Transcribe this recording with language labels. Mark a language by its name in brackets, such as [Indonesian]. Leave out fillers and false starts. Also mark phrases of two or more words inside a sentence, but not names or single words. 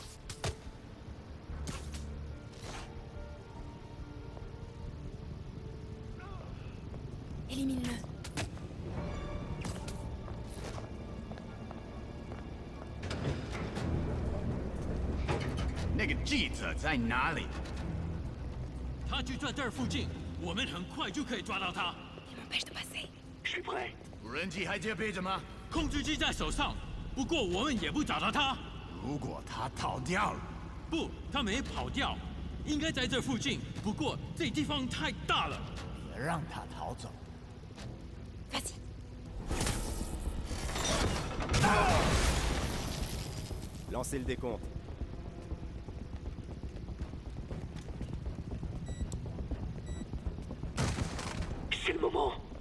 [French] Élimine-le. [Chinese] 那个记者在哪里？他就在这儿附近，我们很快就可以抓到他。 [French] Il m'empêche de passer. Je suis prêt. [Chinese] 无人机还接备着吗？控制机在手上，不过我们也不找到他。如果他逃掉了，不，他没跑掉，应该在这附近。不过这地方太大了。别让他逃走。 [French] Vas-y. Lancez le décompte. C'est le moment.